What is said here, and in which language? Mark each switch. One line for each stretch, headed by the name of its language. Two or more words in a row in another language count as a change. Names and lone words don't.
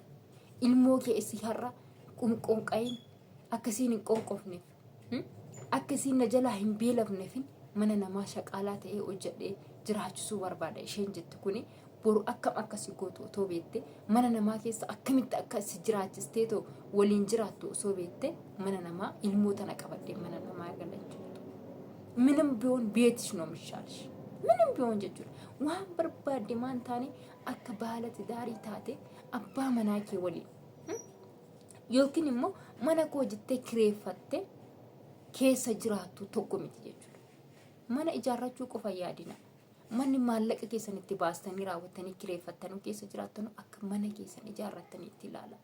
Oromo: Ilmoo kee si har'a qunqonqayin akkasiin hin qonqofneef akkasiin na jalaa hin beelafneef mana namaa shaqaalaa ta'ee hojjedhee jiraachisuu barbaada isheen jette kuni boru akkam akkasii gootu otoo beekte mana namaa keessa akkamitti akka si jiraachistee too waliin jiraattu osoo beekte mana namaa ilmoo tana qabadhee mana namaa galachuu
Amharic: ምንም ቢሆን ቤትሽ ነው የሚሻልሽ ምንም ቢሆን
Oromo: jechuudha waan barbaadde maan taane akka baala tidaarii taate abbaa manaa kee waliin yookiin immoo mana koo jettee kireeffatte keessa jiraattu tokko miti jechuudha. Mana ijaarrachuu qofa yaadina. Manni maallaqa keessan itti baastanii raawwattanii kireeffattanii keessa jiraattan akka mana keessan ijaarrattanii itti ilaalan.